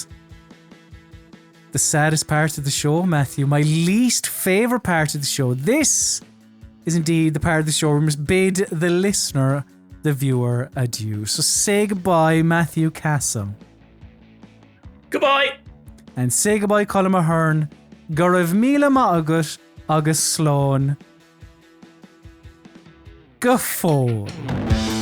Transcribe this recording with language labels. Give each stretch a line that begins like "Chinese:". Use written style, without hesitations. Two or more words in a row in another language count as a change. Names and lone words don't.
English: The saddest part of the show, Matthew, my least favourite part of the show. This is indeed the part of the show where we must bid the listener, the viewer, adieu. So say goodbye, Matthew Casson. Goodbye. And say goodbye, Colin Mahern.
Irish: Go raibh míle maith agat agus slán. Go fóill.